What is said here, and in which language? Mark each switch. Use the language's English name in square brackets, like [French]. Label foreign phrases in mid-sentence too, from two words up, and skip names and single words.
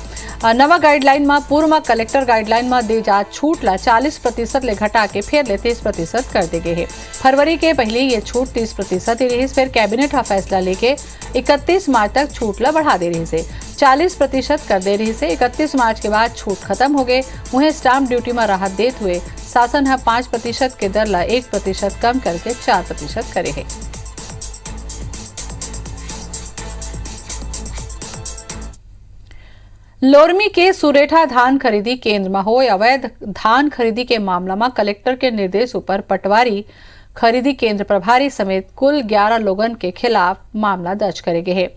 [Chhattisgarhi] नवा गाइडलाइन में पूर्व में कलेक्टर गाइडलाइन में दे जा छूट ला 40% ले घटा के फिर ले 30% कर दी गई है। फरवरी के पहले ये छूट 30% ही रही, फिर कैबिनेट का फैसला लेके 31 मार्च तक छूट ला बढ़ा दे रही से 40% कर दे रही से 31 मार्च के बाद छूट खत्म हो गए। उन्हें स्टाम्प ड्यूटी में राहत देते हुए शासन है 5% के दर ला 1% कम करके 4% करे है। लोरमी के सुरेठा धान खरीदी केंद्र में हो अवैध धान खरीदी के मामला में कलेक्टर के निर्देश पर पटवारी खरीदी केंद्र प्रभारी समेत कुल 11 लोगों के खिलाफ मामला दर्ज करे गए है।